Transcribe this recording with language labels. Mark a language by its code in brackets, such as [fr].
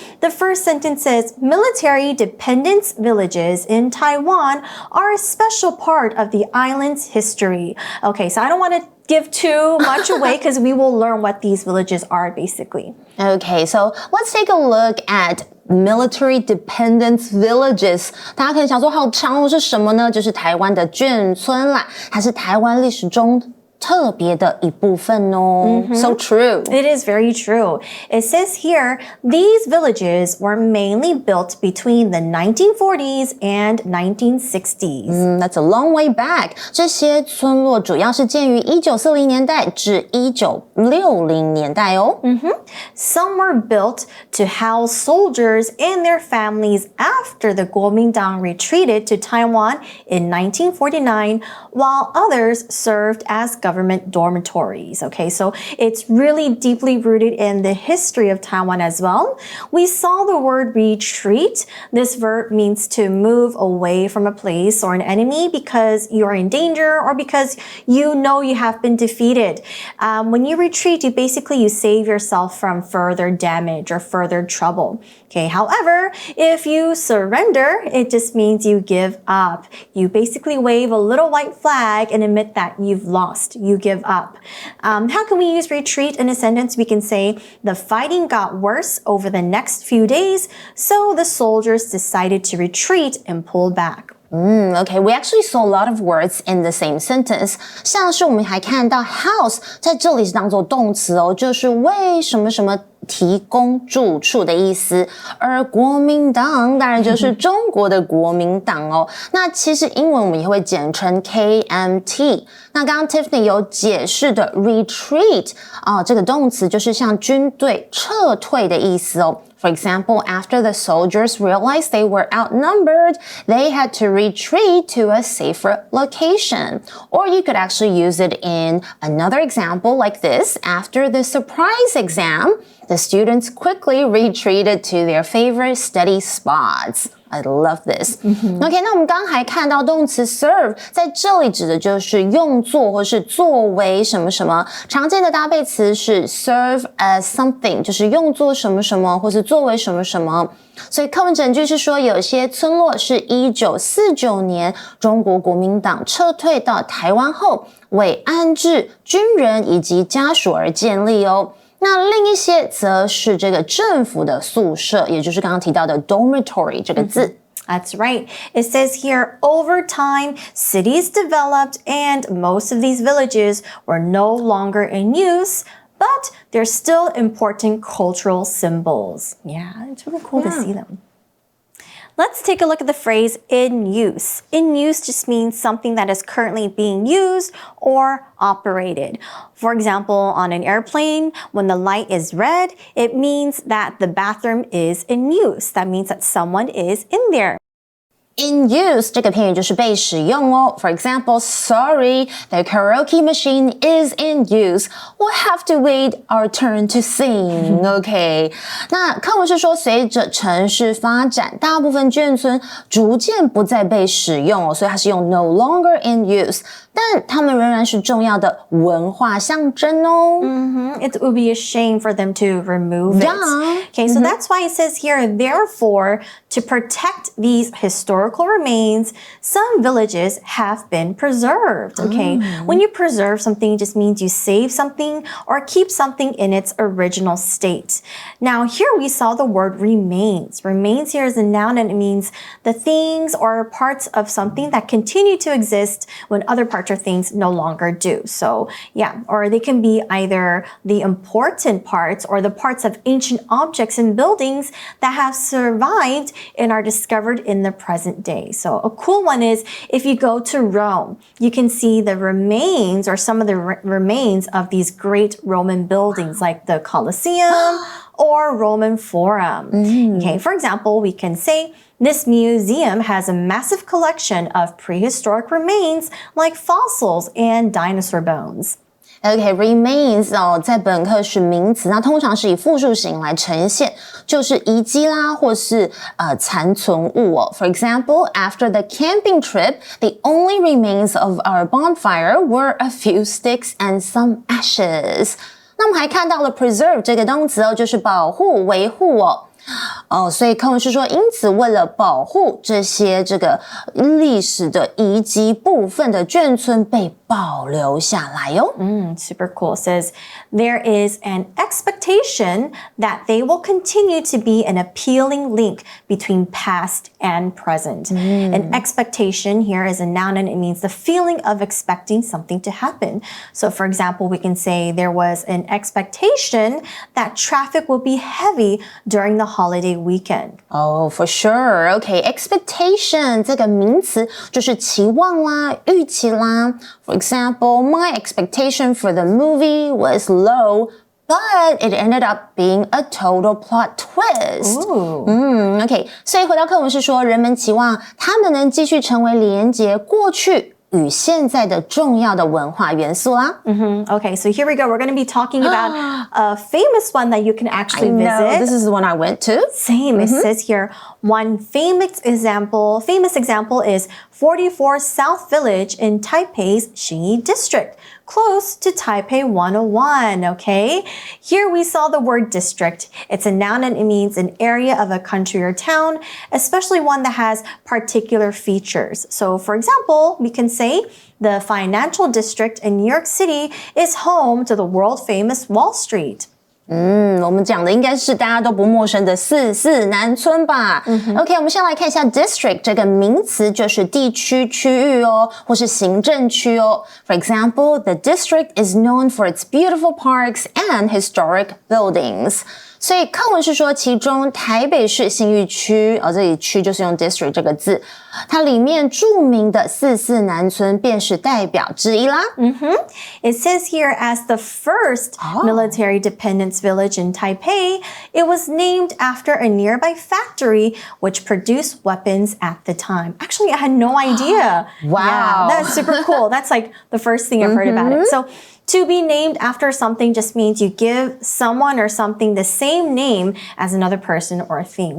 [en] The first sentence says, military dependence villages in Taiwan are a special part of the island's history. Okay, so I don't want to give too much away because we will learn what these villages are basically. Okay, so let's take a look at military dependence villages. [zh] 大家可能想说好长哦，是什么呢？就是台湾的眷村啦，它是台湾历史中特别的一部分哦。 [en] So true. It is very true. It says here, these villages were mainly built between the 1940s and 1960s. That's a long way back. 这些村落主要是建于1940年代至1960年代哦。 Some were built to house soldiers and their families after the Kuomintang retreated to Taiwan in 1949, while others served as government dormitories. Okay, so it's really deeply rooted in the history of Taiwan as well. We saw the word retreat. This verb means to move away from a place or an enemy because you're in danger or because you know you have been defeated. When you retreat, you save yourself from further damage or further trouble. Okay, however, if you surrender, it just means you give up. You basically wave a little white flag and admit that you've lost. You give up. How can we use retreat in a sentence? We can say, the fighting got worse over the next few days, so the soldiers decided to retreat and pull back. Okay, we actually saw a lot of words in the same sentence. [zh] 像是我们还看到 house 在这里是当作动词哦，就是为什么什么提供住处的意思。而国民党当然就是中国的国民党哦。那其实英文我们也会简称 KMT。那刚刚 Tiffany 有解释的 retreat 这个动词就是向军队撤退的意思哦。 [en] For example, after the soldiers realized they were outnumbered, they had to retreat to a safer location. Or you could actually use it in another example like this. After the surprise exam, The students quickly retreated to their favorite study spots. I love this. [zh] OK, 那我们刚刚还看到动词 serve 在这里指的就是用作或是作为什么什么，常见的搭配词是 [en] serve as something， [zh] 就是用作什么什么或是作为什么什么。所以课文整句是说，有些村落是1949年中国国民党撤退到台湾后，为安置军人以及家属而建立哦。那另一些则是这个政府的宿舍，也就是刚刚提到的 dormitory 这个字。 [en] That's right. It says here, over time, cities developed and most of these villages were no longer in use, but they're still important cultural symbols. Yeah, it's really cool to see them. Let's take a look at the phrase in use. In use just means something that is currently being used or operated. For example, on an airplane, when the light is red, it means that the bathroom is in use. That means that someone is in there. [zh] In use 这个片语就是被使用哦。 [en] For example, sorry, the karaoke machine is in use. We'll have to wait our turn to sing. [zh] OK， 那课文是说，随着城市发展，大部分眷村逐渐不再被使用哦，所以它是用 [en] no longer in use。 [zh] 但它们仍然是重要的文化象征哦。 [en] It would be a shame for them to remove it. Yeah. Okay, so that's why it says here, therefore, to protect these historical remains, some villages have been preserved. Okay, when you preserve something, it just means you save something or keep something in its original state. Now, here we saw the word remains. Remains here is a noun and it means the things or parts of something that continue to exist when other parts or things no longer do. So yeah, or they can be either the important parts or the parts of ancient objects and buildings that have survived and are discovered in the present day. So a cool one is if you go to Rome, you can see the remains or some of the remains of these great Roman buildings like the Colosseum or Roman Forum. Okay, for example, we can say this museum has a massive collection of prehistoric remains like fossils and dinosaur bones. [zh] OK, remains 哦，在本课是名词，那通常是以复数形来呈现，就是遗迹啦，或是残存物哦。 [en] For example, after the camping trip, the only remains of our bonfire were a few sticks and some ashes. [zh] 那我们还看到了 preserve 这个动词哦，就是保护、维护哦。所以课文是说，因此为了保护这些这个历史的遗迹部分的眷村被保留下来哟。 [en] Super cool. It says there is an expectation that they will continue to be an appealing link between past and present. An expectation here is a noun and it means the feeling of expecting something to happen. So for example, we can say there was an expectation that traffic will be heavy during the holiday weekend. Oh, for sure. [zh] Okay, expectation 这个名词就是期望啦、预期啦。 [en] For example, my expectation for the movie was low, but it ended up being a total plot twist. [zh] OK, 所以回到课文是说，人们期望他们能继续成为连结过去与现在的重要的文化元素啦。 [en] Okay, so here we go. We're going to be talking about a famous one that you can actually visit. This is the one I went to. Same. It says here, one famous example is 44 South Village in Taipei's Xinyi District, close to Taipei 101, okay? Here we saw the word district. It's a noun and it means an area of a country or town, especially one that has particular features. So for example, we can say the financial district in New York City is home to the world-famous Wall Street. [zh] 我们讲的应该是大家都不陌生的四南村吧。 OK， 我们先来看一下 district 这个名词，就是地区、区域哦，或是行政区哦。 [en] For example, the district is known for its beautiful parks and historic buildings. [zh] 所以课文是说，其中台北市信义区，这里区就是用 district 这个字，它里面著名的四南村便是代表之一啦。 [en] It says here as the first military dependence village in Taipei, it was named after a nearby factory which produced weapons at the time. Actually, I had no idea. Wow. Yeah, that's super cool. That's like the first thing I've heard about it. So To be named after something just means you give someone or something the same name as another person or thing.